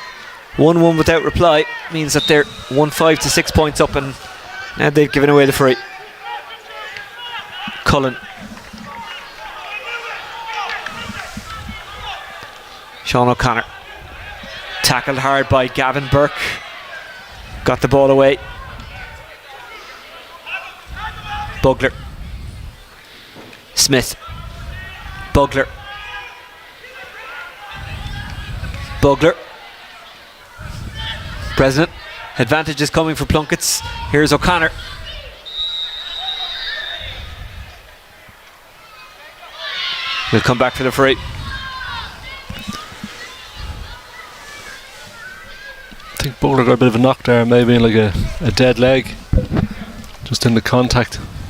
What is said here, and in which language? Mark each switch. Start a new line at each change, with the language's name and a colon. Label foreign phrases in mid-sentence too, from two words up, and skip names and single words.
English: 1-1 without reply means that they're 1-5 to 6 points up, and now they've given away the free. Cullen. Sean O'Connor. Tackled hard by Gavin Burke. Got the ball away. Bugler. Smith. Bugler. Bugler. President. Advantage is coming for Plunketts. Here's O'Connor. We'll come back for the free. I think Bowler got a bit of a knock there, maybe like a dead leg, just in the contact.